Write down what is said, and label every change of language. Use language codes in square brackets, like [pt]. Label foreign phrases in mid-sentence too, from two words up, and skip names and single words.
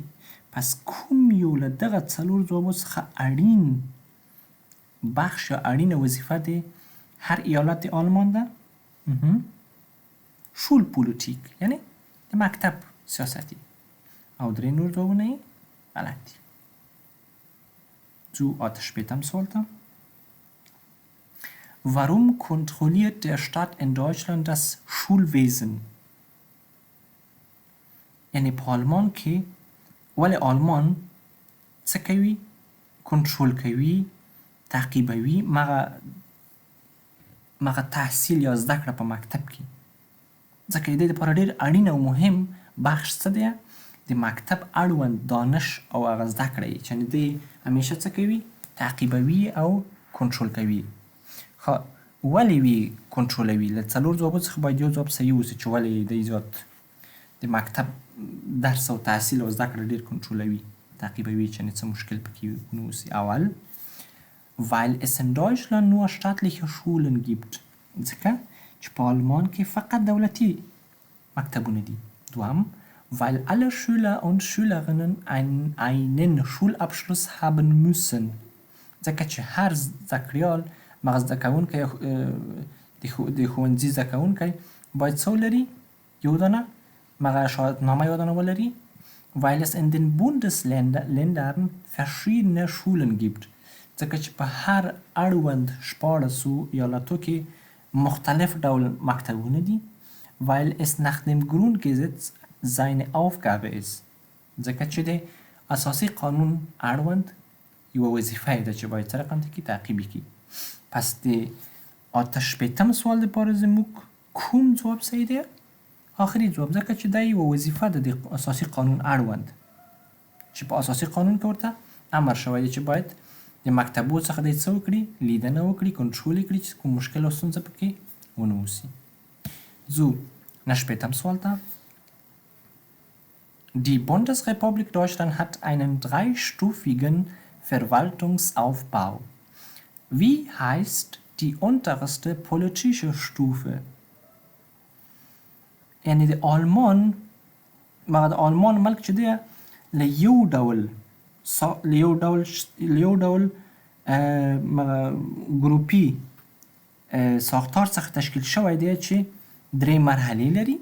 [ps] پس کوم یو له دغه څلور ځوابو څخه اړین بخش یا اړینه وظیفه د هر ایالت آلمان ده؟ شولپولیتیک یعنی د مکتب سیاستی. او درې نور ځوابونه یې غلط دي. Zu später sollte. [de] Warum kontrolliert der Staat in Deutschland das Schulwesen? [ps] یعنی په آلمان کې ولې آلمان څه کوي؟ کنټرول کوي، تعقیبوي مغه تحصیل یا زده کړه په مکتب کې. ځکه د دې لپاره ډېر اړین او مهم بخش څه دی؟ د مکتب اړوند دانش او هغه زده کړه چې دی همیشه څه کوي؟ تعقیبوي او کنټرول کوي. خو ولې وی کنټرولوي؟ له څلور ځوابو څخه باید یو ځواب صحیح اوسي چې ولې دی زیات د مکتب درس او تحصیل او زده کړه ډېر کنټرولوي، تعقیبوي چې څه مشکل پکې نه اوسي. [de] اول weil es in Deutschland nur staatliche Schulen gibt. [ps] ځکه چې په آلمان کې فقط دولتي مکتبونه دي. [de] دوم weil alle Schüler und Schülerinnen einen Schulabschluss haben müssen. [ps] ځکه چې هر زده کړیال مغه زده کوونکی د ښوونځي زده کوونکی باید څه ولري؟ یو دانه مغه شهادتنامه یو دانه ولري. [de] weil es in den Bundesländern verschiedene Schulen gibt. [ps] ځکه چې په هر اړوند شپاړسو ایالتو کې مختلف ډول مکتبونه دي. [de] weil es nach dem Grundgesetz seine Aufgabe ist. [ps] ځکه چې د اساسي قانون اړوند یوه وظیفه ده چې باید سره قند کې تعقیب کړي. پس د شپېتم سوال لپاره زموږ کوم ځواب صحیح دی؟ آخري ځواب. ځکه چې دا یوه وظیفه ده د اساسي قانون اړوند چې په اساسي قانون کې ورته امر شوی دی چې باید د مکتبو څخه دی څه وکړي؟ لیدنه وکړي، کنټرول کړي چې کوم مشکل او ستونزه پکې ونه اوسي. [de] So, nach späterem Sollte. Die Bundesrepublik Deutschland hat einen dreistufigen Verwaltungsaufbau. Wie heißt die unterste politische Stufe? [ps] یعنی د آلمان مغه د آلمان ملک چې دی له یو ډول ګروپي ساختار څخه تشکیل شوی دی چې درې مرحلې لري.